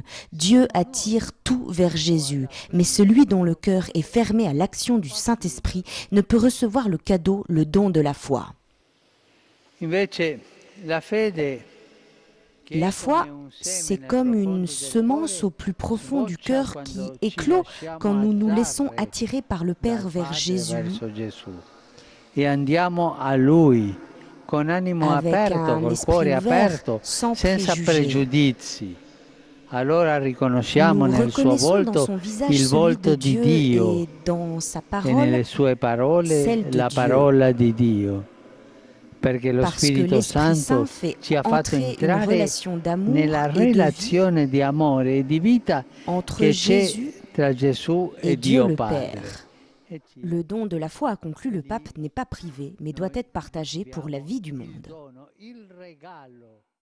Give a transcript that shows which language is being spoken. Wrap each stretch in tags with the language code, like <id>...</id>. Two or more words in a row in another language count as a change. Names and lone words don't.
<fr>Dieu attire tout vers Jésus, mais celui dont le cœur est fermé à l'action du Saint-Esprit ne peut recevoir le cadeau, le don de la foi. La foi, c'est comme une semence au plus profond du cœur qui éclot quand nous nous laissons attirer par le Père vers Jésus,</fr> <it>andiamo a Lui con animo</it> <fr>avec</fr> <it>aperto,</it> <fr>un</fr> <it>col</it> <fr>esprit</fr> <it>cuore</it> <fr>ouvert,</fr> <it>aperto,</it> <fr>sans</fr> <it>senza</it> <fr>préjugés.</fr> <it>pregiudizi. Allora riconosciamo</it> <fr>Nous</fr> <it>nel suo</it> <fr>reconnaissons dans</fr> <it>volto</it> <fr>son visage</fr> <it>il</it> <fr>celui de</fr> <it>volto di</it> <fr>Dieu</fr> <it>Dio</it> <fr>et dans sa</fr> <it>e</it> <fr>parole</fr> <it>nelle sue parole</it> <fr>celle de</fr> <it>la</it> <fr>Dieu.</fr> <it>parola di Dio. Perché lo</it> <fr>Parce que</fr> <it>Spirito</it> <fr>l'Esprit Saint</fr> <it>Santo</it> <fr>fait</fr> <it>ci ha fatto</it> <fr>entrer une</fr> <it>entrare</it> <fr>relation d'amour</fr> <it>nella</it> <fr>et de vie</fr> <it>relazione di amore e di vita</it> <fr>entre</fr> <it>che c'è</it> <fr>Jésus</fr> <it>tra Gesù</it> <fr>et</fr> <it>e</it> <fr>Dieu</fr> <it>Dio</it> <fr>le</fr> <it>Padre.</it> <fr>Père. Le don de la foi, a conclu le pape, n'est pas privé, mais doit être partagé pour la vie du monde.</fr> <it>Il regalo</it>